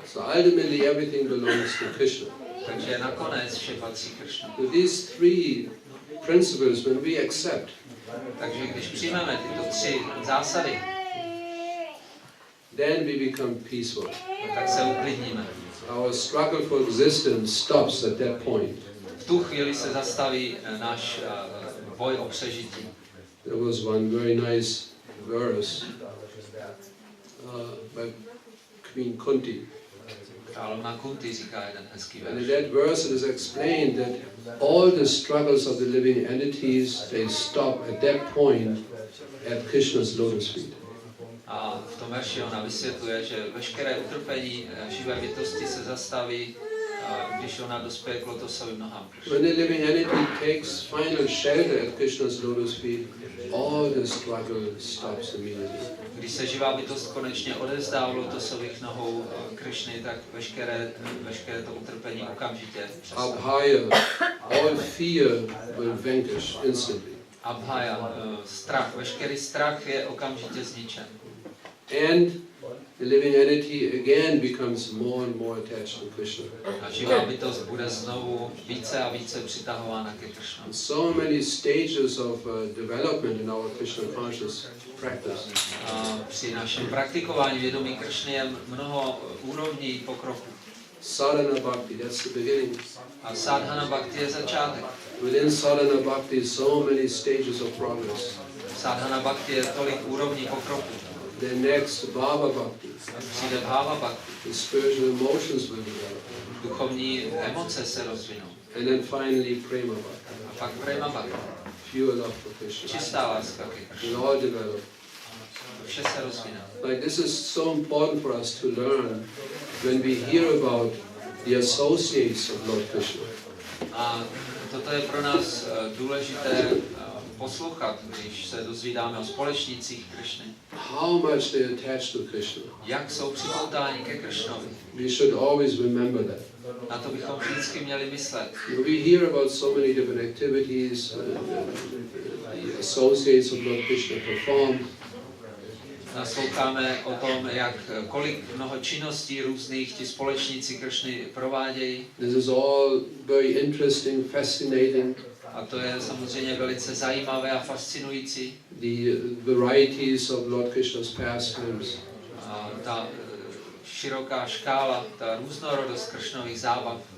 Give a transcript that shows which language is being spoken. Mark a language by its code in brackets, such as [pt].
[en] So ultimately everything belongs to Krishna. [cs] Takže nakonec vše patří Krishna. [en] So these three principles, when we accept, [cs] takže když přijmeme tyto tři zásady, [en] then we become peaceful. [cs] Tak se uklidníme. [en] Our struggle for existence stops at that point. [cs] V tu chvíli se zastaví náš boj o přežití. [en] There was one very nice verse by Queen Kunti. [cs] Královna Kunti říká jeden hezký verš. [en] And in that verse it is explained that all the struggles of the living entities, they stop at that point at Krishna's lotus feet. [cs] A v tom verši ona vysvětluje, že veškeré utrpení živé bytosti se zastaví, když ona dospěje k lotosovým nohám. [en] When the living entity takes final shelter at Krishna's lotus feet, all the struggle stops immediately. [cs] Když se živá bytost konečně odevzdá u lotosových nohou Krishny, tak veškeré to utrpení okamžitě přestane. [en] Abhaya, all fear will vanquish instantly. [cs] Abhaya, strach, veškerý strach je okamžitě zničen. [en] And the living entity again becomes more and more attached to Krishna. [cs] A živá bytost bude znovu více a více přitahována ke Krishnu. [en] So many stages of development in our Krishna conscious practice. [cs] Při našem praktikování vědomí Krishny je mnoho úrovní pokroku. [en] Sadhana bhakti, that's the beginning. [cs] A sadhana bhakti je začátek. [en] Within sadhana bhakti, so many stages of progress. [cs] Sadhana bhakti je tolik úrovní pokroku. [en] The next bhava bhakti. [cs] Přijde bhava bhakti. [en] The spiritual emotions will develop. [cs] Duchovní emoce se rozvinou. [en] And then finally prema bhakti. [cs] A pak prema bhakti. [en] Pure love for Krishna. [cs] Čistá láska ke Krishnu. [en] Will all develop. [cs] Vše se rozvinou. [en] Like this is so important for us to learn when we hear about the associates of Lord Krishna. [cs] A toto je pro nás důležité poslouchat, když se dozvídáme o společnících Krishny. [en] How much they attach to Krishna. [cs] Jak jsou připoutáni ke Krishnovi. [en] We should always remember that. [cs] Na to bychom vždycky měli myslet. [en] We hear about so many different activities the associates of Lord Krishna perform. [cs] Nasloucháme o tom, kolik mnoho činností různých ti společníci Krishny provádějí. [en] This is all very interesting, fascinating. [cs] A to je samozřejmě velice zajímavé a fascinující. [en] The varieties of Lord Krishna's pastimes. [cs] A ta široká škála, ta různorodost Krishnových zábav.